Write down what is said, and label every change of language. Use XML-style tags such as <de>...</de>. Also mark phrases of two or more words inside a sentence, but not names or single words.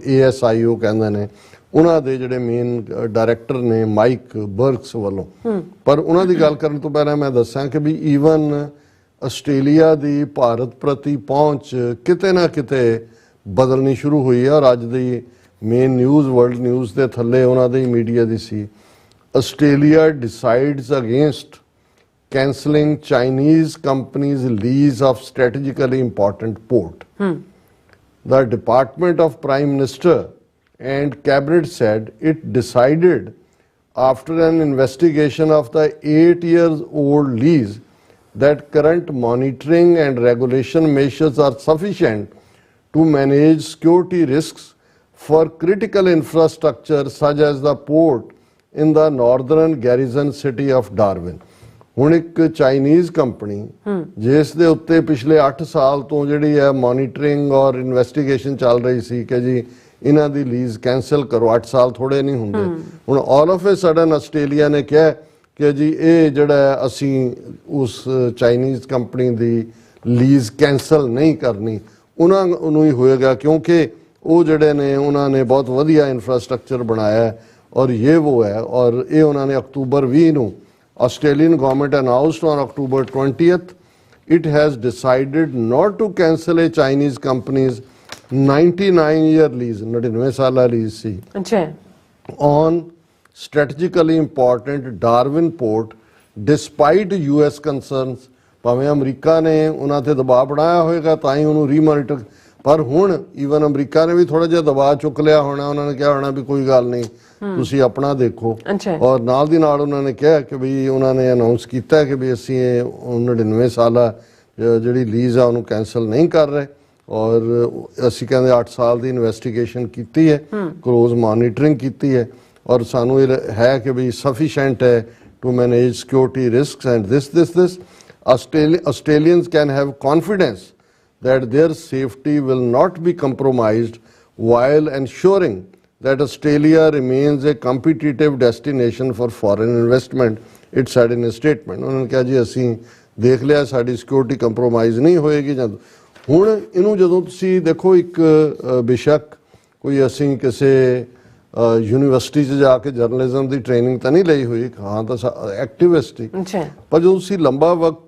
<pa>ASIO ਕਹਿੰਦੇ ਨੇ ਉਹਨਾਂ ਦੇ ਜਿਹੜੇ</pa> <en>main director</en> <pa>ਨੇ ਮਾਈਕ ਬਰਕਸ ਵੱਲੋਂ ਪਰ ਉਹਨਾਂ ਦੀ ਗੱਲ ਕਰਨ ਤੋਂ ਪਹਿਲਾਂ ਮੈਂ ਦੱਸਾਂ ਕਿ ਵੀ ਈਵਨ ਆਸਟ੍ਰੇਲੀਆ ਦੀ ਭਾਰਤ ਪ੍ਰਤੀ ਪਹੁੰਚ ਕਿਤੇ ਨਾ ਕਿਤੇ ਬਦਲਣੀ ਸ਼ੁਰੂ ਹੋਈ ਹੈ ਔਰ ਅੱਜ ਦੀ</pa> <en>main news world news</en> <pa>ਦੇ ਥੱਲੇ ਉਹਨਾਂ ਦੀ ਮੀਡੀਆ ਦੀ ਸੀ</pa> <en>Australia decides against cancelling Chinese companies' lease of strategically important port. The Department of Prime Minister and Cabinet said it decided after an investigation of the 8-year-old lease that current monitoring and regulation measures are sufficient to manage security risks for critical infrastructure such as the port in the northern garrison city of Darwin.</en> <pa>ਹੁਣ ਇੱਕ ਚਾਈਨੀਜ਼ ਕੰਪਨੀ ਜਿਸ ਦੇ ਉੱਤੇ ਪਿਛਲੇ 8 ਸਾਲ ਤੋਂ ਜਿਹੜੀ ਹੈ ਮੋਨੀਟਰਿੰਗ ਔਰ ਇਨਵੈਸਟੀਗੇਸ਼ਨ ਚੱਲ ਰਹੀ ਸੀ ਕਿ ਜੀ ਇਹਨਾਂ ਦੀ</pa> <en>lease cancel</en> <pa>ਕਰੋ 8 ਸਾਲ ਥੋੜੇ ਨਹੀਂ ਹੁੰਦੇ ਹੁਣ</pa> <en>all of a sudden</en> <pa>ਆਸਟ੍ਰੇਲੀਆ ਨੇ ਕਿਹਾ ਕਿ ਜੀ ਇਹ ਜਿਹੜਾ ਅਸੀਂ ਉਸ ਚਾਈਨੀਜ਼ ਕੰਪਨੀ ਦੀ</pa> <en>lease cancel</en> <pa>ਨਹੀਂ ਕਰਨੀ ਉਹਨਾਂ ਨੂੰ ਹੀ ਹੋਏਗਾ ਕਿਉਂਕਿ ਉਹ ਜਿਹੜੇ ਨੇ ਉਹਨਾਂ ਨੇ ਬਹੁਤ ਵਧੀਆ ਇਨਫਰਾਸਟ੍ਰਕਚਰ ਬਣਾਇਆ ਔਰ ਇਹ ਉਹ ਹੈ ਔਰ ਇਹ ਉਹਨਾਂ ਨੇ ਅਕਤੂਬਰ 20 ਨੂੰ</pa> <en>Australian government announced on October 20th, it has decided not to cancel a Chinese company's 99-year lease,</en> <pa>99 ਸਾਲਾ lease ਸੀ,</pa> <en>on strategically important Darwin port, despite US concerns.</en> <pa>ਭਾਵੇਂ ਅਮਰੀਕਾ ਨੇ ਉਹਨਾਂ ਤੇ ਦਬਾਅ ਬਣਾਇਆ ਹੋਏਗਾ ਤਾਂ ਹੀ ਉਹਨੂੰ ਰੀਮੋਨੀਟਰ ਪਰ ਹੁਣ ਈਵਨ ਅਮਰੀਕਾ ਨੇ ਵੀ ਥੋੜਾ ਜਿਹਾ ਦਬਾਅ ਚੁੱਕ ਲਿਆ ਹੋਣਾ ਉਹਨਾਂ ਨੇ ਕਿਹਾ ਹੋਣਾ ਵੀ ਕੋਈ ਗੱਲ ਨਹੀਂ ਤੁਸੀਂ ਆਪਣਾ ਦੇਖੋ ਔਰ ਨਾਲ ਦੀ ਨਾਲ ਉਹਨਾਂ ਨੇ ਕਿਹਾ ਕਿ ਵੀ ਉਹਨਾਂ ਨੇ ਅਨਾਉਂਸ ਕੀਤਾ ਕਿ ਵੀ ਅਸੀਂ ਇਹ 99 ਸਾਲਾ ਜਿਹੜੀ ਲੀਜ਼ ਆ ਉਹਨੂੰ ਕੈਂਸਲ ਨਹੀਂ ਕਰ ਰਹੇ ਔਰ ਅਸੀਂ ਕਹਿੰਦੇ 8 ਸਾਲ ਦੀ ਇਨਵੈਸਟੀਗੇਸ਼ਨ ਕੀਤੀ ਹੈ</pa> <en>close monitoring</en> <pa>ਕੀਤੀ ਹੈ ਔਰ ਸਾਨੂੰ ਇਹ ਹੈ ਕਿ ਵੀ ਸਫੀਸ਼ੀਐਂਟ ਹੈ</pa> <en>to manage security risks and this Australians can have confidence that their safety will not be compromised while ensuring that Australia remains a competitive destination for foreign investment, it said in a statement.</en> <pa>ਉਹਨਾਂ ਨੇ ਕਿਹਾ ਜੀ ਅਸੀਂ ਦੇਖ ਲਿਆ ਸਾਡੀ ਸਿਕਿਉਰਿਟੀ ਕੰਪਰੋਮਾਈਜ਼ ਨਹੀਂ ਹੋਏਗੀ ਜਦ ਹੁਣ ਇਹਨੂੰ ਜਦੋਂ ਤੁਸੀਂ ਦੇਖੋ ਇੱਕ ਬੇਸ਼ੱਕ ਕੋਈ ਅਸੀਂ ਕਿਸੇ ਯੂਨੀਵਰਸਿਟੀ 'ਚ ਜਾ ਕੇ ਜਰਨਲਿਜ਼ਮ ਦੀ ਟ੍ਰੇਨਿੰਗ ਤਾਂ ਨਹੀਂ ਲਈ ਹੋਈ ਹਾਂ ਤਾਂ ਐਕਟਿਵਿਸਟ ਹੀ ਪਰ ਜਦੋਂ ਤੁਸੀਂ ਲੰਬਾ ਵਕਤ</pa>